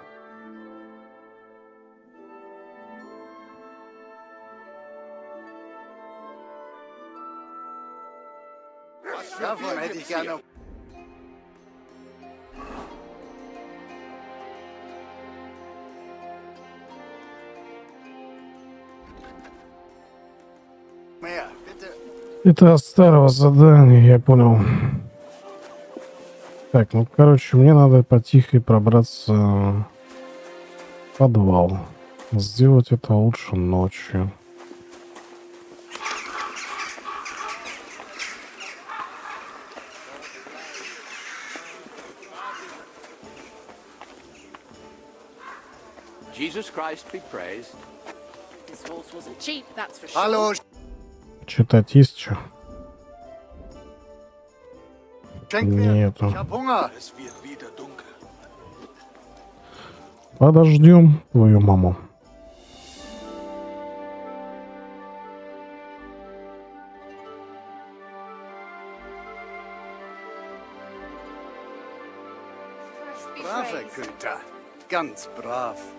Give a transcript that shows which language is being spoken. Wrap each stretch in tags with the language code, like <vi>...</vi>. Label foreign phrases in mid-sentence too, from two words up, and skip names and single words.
<de>Davon hätte ich gerne. Mehr, bitte.</de> <ru>Это от старого задания, я понял. Так, ну, короче, мне надо потихо пробраться в подвал. Сделать это лучше ночью.</ru> <en>Jesus Christ be praised. This horse wasn't cheap, that's for sure.</en> <de>Hallo,</de> <ru>Читать есть что?</ru> <de>Schenkwert.</de> <ru>Нету.</ru> <de>Ich hab Hunger. Es wird wieder dunkel.</de> <ru>Подождем твою маму.</ru> <en>Christ be</en> <de>Braver</de> <en>praised.</en> <de>Güter. Ganz brav.</de>